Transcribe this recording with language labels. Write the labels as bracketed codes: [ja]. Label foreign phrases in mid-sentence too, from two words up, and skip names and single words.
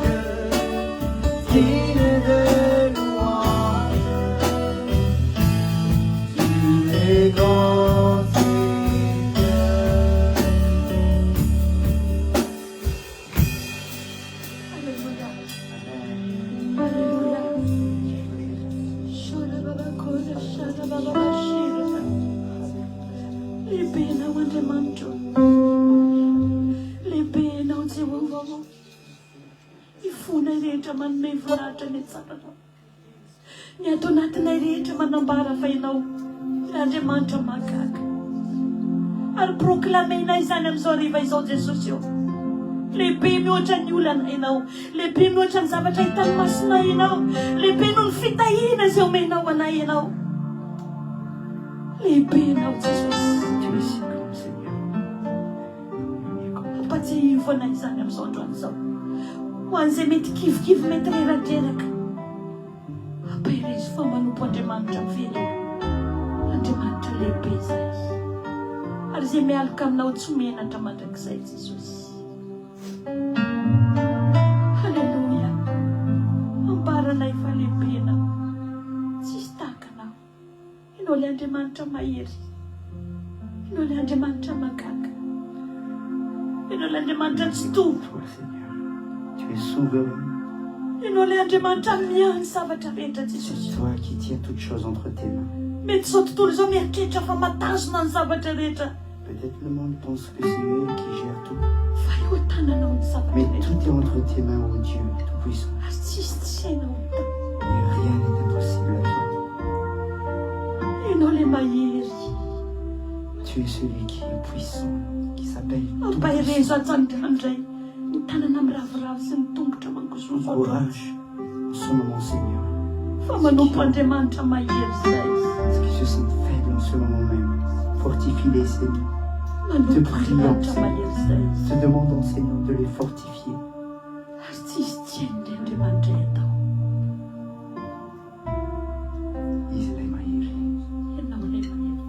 [fr] Digne de louange. Tu es grand, Seigneur. Alléluia. [mg] Ifuna rehetra manome voninahitra ny tsarana. Ny ato anatinay rehetra manambara fa ianao Andriamanitra mahagaga. Ary proklamenay izany amin'izao hariva izao Jesosy eo. Lehibe mihoatra ny olana ianao. Lehibe mihoatra ny zavatra hitany masonay ianao. Lehibe noho ny fitahiana izay omenao anay ianao. Lehibe ianao Jesosy. [fr] Tu es si grand, Seigneur. [mg] Ampatsiahivo anay izany amin'izao androany izao. Ho an'izay mety kivokivy mety reradreraka. Ampahirezy fa manompo Andriamanitra velona. Andriamanitra lehibe izay. Ary izay mialoka aminao tsy menatra mandrakizay Jesosy. Halleluja. Ambaranay fa lehibe anao. Tsisy tahaka anao. Ianao ilay Andriamanitra mahery. Ianao ilay Andriamanitra mahagaga. Ianao ilay Andriamanitra tsy tombo. [fr] Toi, Seigneur, tu es souverain. [mg] Ianao ilay Andriamanitra miahany zavatra rehetra Jesosy. [fr] C'est toi qui tiens toutes choses entre tes mains. [mg] Mety zao tontolo izao mieritreritra fa matazona ny zavatra rehetra. [fr] Peut-être le monde pense que c'est eux qui gèrent tout. [mg] Fa eo tananao ny zavatra [fr] Mais [mg] rehetra. [fr] tout est entre tes mains, ô Dieu Tout-Puissant. [mg] Ary tsisy tsy hainao. [fr] Et rien n'est impossible à toi. [mg] Ianao ilay mahery. [fr] Tu es celui qui est puissant, qui s'appelle [mg] Ampahirezo atsanitrandray ny tanana miravoravo sy ny tongotra mangozozo. [fr] Courage en ce moment, Seigneur. [mg] Fa manompo Andriamanitra mahery izay. [fr] Parce qu'ils se sentent faibles en ce moment même. Fortifie-les, Seigneur. [mg] Manompo [fr] prions, [mg] Andriamanitra [fr] Seigneur. [mg] mahery izay. [fr] Te demandons, Seigneur, de les fortifier. [mg] Ary tsisy tsy hain'ilay Andriamanitra atao. Izy ilay mahery. Ianao ilay mahery.